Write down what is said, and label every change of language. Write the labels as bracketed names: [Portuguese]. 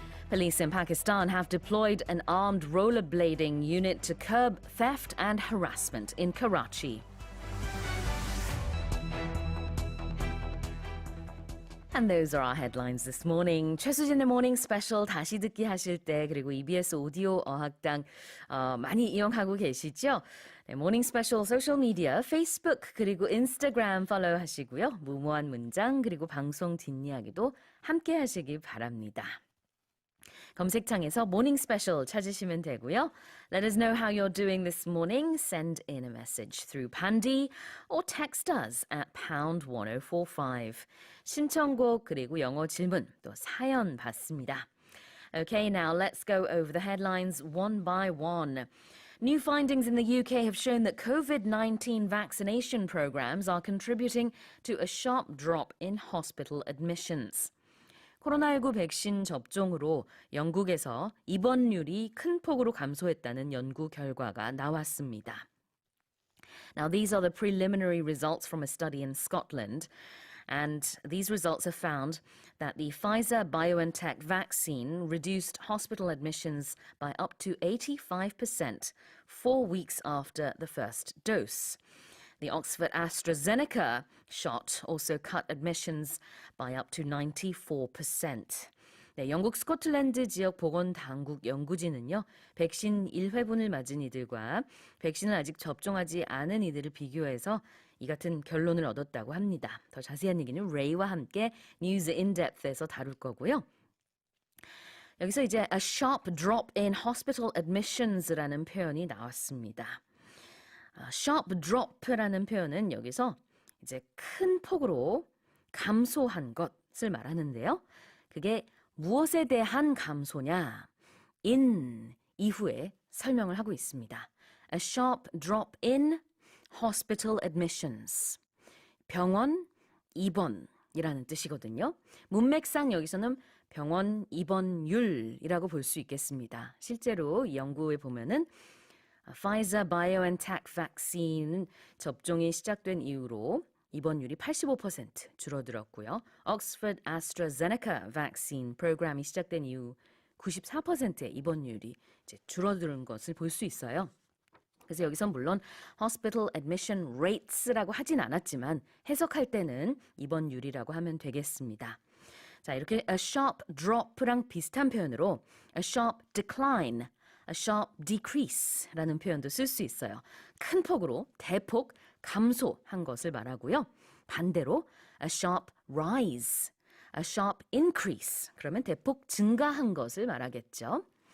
[English] Police in Pakistan have deployed an armed rollerblading unit to curb theft and harassment in Karachi. And those are our headlines this morning. [Korean] 최수진의 모닝 스페셜 다시 듣기 하실 때 그리고 EBS 오디오 어학당 많이 이용하고 계시죠? 네, 모닝 스페셜 소셜 미디어 페이스북 그리고 인스타그램 팔로우 하시고요. 무모한 문장 그리고 방송 뒷이야기도 함께 하시기 바랍니다. 검색창에서 모닝 스페셜 찾으시면 되고요. [English] Let us know how you're doing this morning. Send in a message through Pandy or text us at pound 1045. [Korean] 신청곡 그리고 영어 질문 또 사연 받습니다. [English] Okay, now let's go over the headlines one by one. New findings in the UK have shown that COVID-19 vaccination programs are contributing to a sharp drop in hospital admissions. [Korean] 코로나19 백신 접종으로 영국에서 입원율이 큰 폭으로 감소했다는 연구 결과가 나왔습니다. [English] Now, these are the preliminary results from a study in Scotland, and these results have found that the Pfizer-BioNTech vaccine reduced hospital admissions by up to 85% 4 weeks after the first dose. The Oxford AstraZeneca shot also cut admissions by up to 94%. [Korean] 네, 영국 스코틀랜드 지역 보건당국 연구진은요, 백신 1회분을 맞은 이들과 백신을 아직 접종하지 않은 이들을 비교해서 이 같은 결론을 얻었다고 합니다. 더 자세한 얘기는 레이와 함께 뉴스 인덱스에서 다룰 거고요. 여기서 이제 [English] a sharp drop in hospital admissions [Korean] 라는 표현이 나왔습니다. sharp drop라는 표현은 여기서 이제 큰 폭으로 감소한 것을 말하는데요. 그게 무엇에 대한 감소냐? in 이후에 설명을 하고 있습니다. [English] A sharp drop in hospital admissions. [Korean] 병원 입원이라는 뜻이거든요. 문맥상 여기서는 병원 입원율이라고 볼 수 있겠습니다. 실제로 이 연구에 보면은 Pfizer-BioNTech vaccine 접종이 시작된 이후로 입원율이 85% 줄어들었고요. Oxford AstraZeneca vaccine 프로그램이 시작된 이후 94%의 입원율이 이제 줄어드는 것을 볼 수 있어요. 그래서 여기서 물론 [English] hospital admission rates [Korean] 라고 하진 않았지만 해석할 때는 입원율이라고 하면 되겠습니다. 자, 이렇게 [English] a sharp drop [Korean] 랑 비슷한 표현으로 [English] a sharp decline, a sharp decrease [Korean] 라는 표현도 쓸 수 있어요. 큰 폭으로 대폭 감소한 것을 말하고요. [English] 반대로 a sharp rise, a sharp increase. [Korean] 그러면 대폭 증가한 것을 말하겠죠.